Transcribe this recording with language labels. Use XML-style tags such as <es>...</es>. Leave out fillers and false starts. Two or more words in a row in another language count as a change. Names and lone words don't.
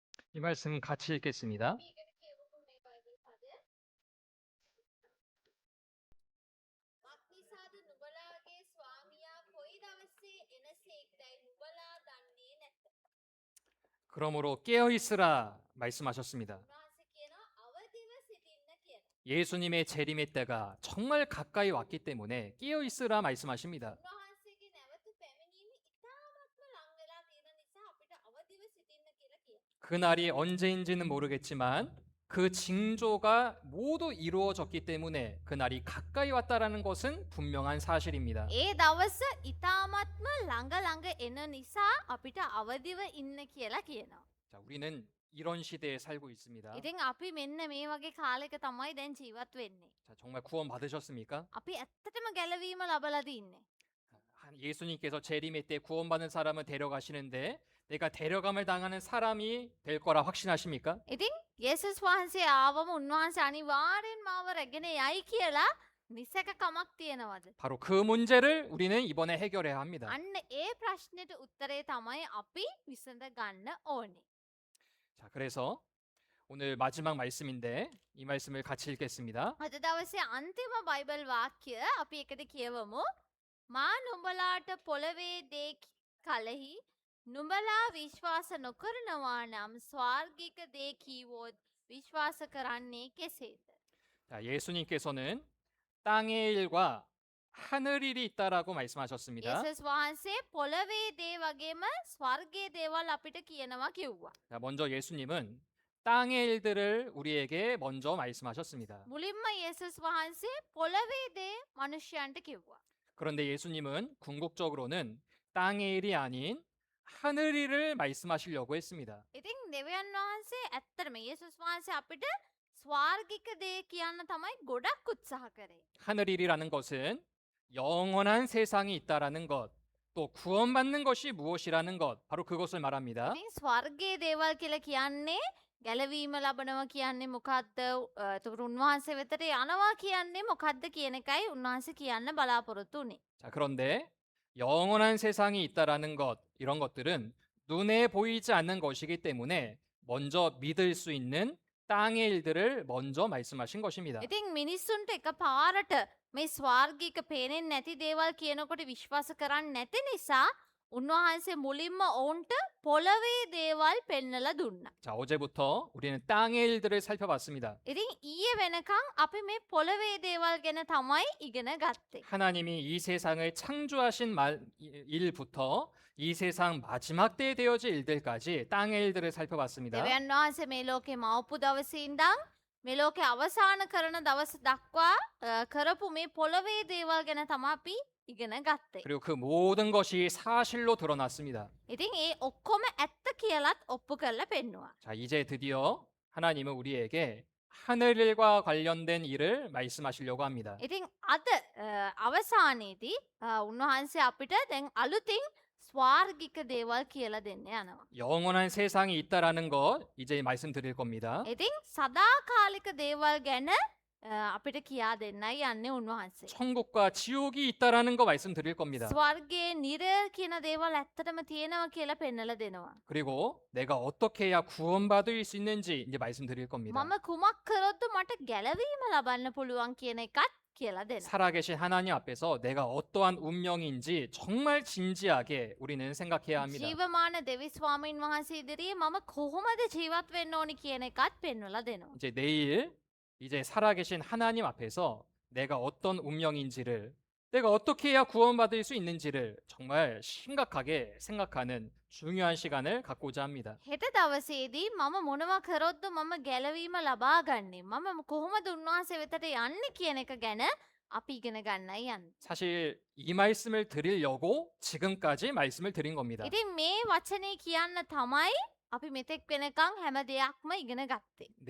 <ko>이 말씀 같이 읽겠습니다.</ko> <si>මක්නිසාද නුබලාගේ ස්වාමියා කොයි දවසේ එනසේක්දැයි නුබලා දන්නේ නැත.</si> <ko>그러므로 깨어 있으라 말씀하셨습니다.</ko> <si>උන්වහන්සේ කියනවා අවදිව සිටින්න කියලා.</si> <ko>예수님의 재림의 때가 정말 가까이 왔기 때문에 깨어 있으라 말씀하십니다.</ko> <si>උන්වහන්සේගේ නැවත පැමිණීම ඉතාමත්ම ලං වෙලා තියෙන නිසා අපිට අවදිව සිටින්න කියලා කියනවා.</si> <ko>그날이 언제인지는 모르겠지만 그 징조가 모두 이루어졌기 때문에 그날이 가까이 왔다라는 것은 분명한 사실입니다.</ko> <si>ඒ දවස ඉතාමත්ම ළඟ එන නිසා අපිට අවදිව ඉන්න කියලා කියනවා.</si> <ko>자, 우리는 이런 시대에 살고 있습니다.</ko> <si>ඉතින් අපි මෙන්න මේ වගේ කාලෙක තමයි දැන් ජීවත් වෙන්නේ.</si> <ko>자, 정말 구원 받으셨습니까?</ko> <si>අපි ඇත්තටම ගැලවීම ලබලාද ඉන්නේ.</si> <ko>예수님께서 재림의 때 구원받는 사람을 데려가시는데 내가 데려감을 당하는 사람이 될 거라 확신하십니까?</ko> <si>ඉතින් යේසුස් වහන්සේ ආවම උන්වහන්සේ අනිවාර්යෙන් මාව රැගෙන යයි කියලා නිසක කමක් තියෙනවද?</si> <ko>바로 그 문제를 우리는 이번에 해결해야 합니다.</ko> <si>අන්න ඒ ප්‍රශ්නෙට උත්තරේ තමයි අපි විසඳ ගන්න ඕනේ.</si> <ko>자, 그래서 오늘 마지막 말씀인데 이 말씀을 같이 읽겠습니다.</ko> <si>අද දවසේ අන්තිම බයිබල් වාක්‍ය අපි එකට කියවමු. මා නුඹලාට පොළවේ දේ කලෙහි නුඹලා විශ්වාස නොකරනවා නම් ස්වර්ගික දේ කීවොත් විශ්වාස කරන්නේ කෙසේද?</si> <ko>자, 예수님께서는 땅의 일과 하늘 일이 있다라고 말씀하셨습니다.</ko> <si>යේසුස් වහන්සේ පොළවේ දේ වගේම ස්වර්ගයේ දේවල් අපිට කියනවා කිව්වා.</si> <ko>자, 먼저 예수님은 땅의 일들을 우리에게 먼저 말씀하셨습니다.</ko> <si>මුලින්ම යේසුස් වහන්සේ පොළවේ දේ මිනිසයන්ට කිව්වා.</si> <ko>그런데 예수님은 궁극적으로는 땅의 일이 아닌 하늘 일을 말씀하시려고 했습니다.</ko> <si>ඉතින් දෙවියන් වහන්සේ ඇත්තටම යේසුස් වහන්සේ අපිට ස්වර්ගික දේ කියන්න තමයි ගොඩක් උත්සාහ කරේ.</si> <ko>하늘 일이라는 것은 영원한 세상이 있다라는 것, 또 구원받는 것이 무엇이라는 것, 바로 그것을 말합니다.</ko> <si>ඉතින් ස්වර්ගයේ දේවල් කියලා කියන්නේ ගැලවීම ලබනවා කියන්නේ මොකද්ද? එතකොට උන්වහන්සේ වෙතට යනවා කියන්නේ මොකද්ද කියන එකයි උන්වහන්සේ කියන්න බලාපොරොත්තු උනේ.</si> <ko>자, 그런데 영원한 세상이 있다라는 것, 이런 것들은 눈에 보이지 않는 것이기 때문에 먼저 믿을 수 있는 땅의 일들을 먼저 말씀하신 것입니다.</ko> <si>ඉතින් මිනිස්සුන්ට එකපාරට මේ ස්වර්ගික පේන්නේ නැති දේවල් කියනකොට විශ්වාස කරන්නේ නැති නිසා උන්වහන්සේ මුලින්ම ඔවුන්ට පොළවේ දේවල් පෙන්නලා දුන්නා.</si> <ko>자, 어제부터 우리는 땅의 일들을 살펴봤습니다.</ko> <si>ඉතින් ඊයේ වෙනකන් අපි මේ පොළවේ දේවල් ගැන තමයි ඉගෙන ගත්තේ.</si> <ko>하나님이 이 세상을 창조하신 일부터 이 세상 마지막 때에 되어질 일들까지 땅의 일들을 살펴봤습니다.</ko> <si>දෙවියන් වහන්සේ මේ ලෝකේ මවපු දවසේ ඉඳන් මේ ලෝකේ අවසාන කරන දවස දක්වා කරපු මේ පොළවේ දේවල් ගැන තමයි අපි ඉගෙන ගත්තේ.</si> <ko>그리고 그 모든 것이 사실로 드러났습니다.</ko> <si>ඉතින් ඒ ඔක්කොම ඇත්ත කියලාත් ඔප්පු කරලා පෙන්නවා.</si> <ko>자, 이제 드디어 하나님은 우리에게 하늘 일과 관련된 일을 말씀하시려고 합니다.</ko> <si>ඉතින් අද අවසානයේදී උන්වහන්සේ අපිට දැන් අලුතින් ස්වර්ගික දේවල් කියලා දෙන්න යනවා.</si> <ko>영원한 세상이 있다라는 것 이제 말씀드릴 겁니다.</ko> <si>ඉතින් සදාකාලික දේවල් ගැන අපිට කියා දෙන්නයි යන්නේ උන්වහන්සේ.</si> <ko>천국과 지옥이 있다라는 거 말씀드릴 겁니다.</ko> <si>ස්වර්ගයේ නිරය කියන දේවල් ඇත්තටම තියෙනවා කියලා පෙන්නලා දෙනවා.</si> <ko>그리고 내가 어떻게 해야 구원받을 수 있는지 이제 말씀드릴 겁니다.</ko> <si>මම කුමක් කරොත්ද මට ගැලවීම ලබන්න පුළුවන් කියන එකත් කියලා දෙනවා.</si> <ko>살아계신 하나님 앞에서 내가 어떠한 운명인지 정말 진지하게 우리는 생각해야 합니다.</ko> <si>ජීවමාන දෙවි ස්වාමීන් වහන්සේ ඉදිරියේ මම කොහොමද ජීවත් වෙන්න ඕනි කියන එකත් පෙන්වලා දෙනවා.</si> <ko>이제 내일 이제 살아계신 하나님 앞에서 내가 어떤 운명인지를 내가 어떻게 해야 구원받을 수 있는지를 정말 심각하게 생각하는 중요한 시간을 갖고자 합니다.</ko> <si>හෙට දවසේදී මම මොනවා කරොත්ද මම ගැලවීම ලබා ගන්නේ මම කොහොමද උන්වහන්සේ වෙතට යන්නේ කියන එක ගැන අපි ඉගෙන ගන්නයි යන්නේ.</si> <ko>사실 이 말씀을 드리려고 지금까지 말씀을 드린 겁니다.</ko> <si>ඉතින් මේ වචනේ කියන්න තමයි අපි මෙතෙක් වෙනකන් හැම දෙයක්ම ඉගෙන ගත්තේ.</si>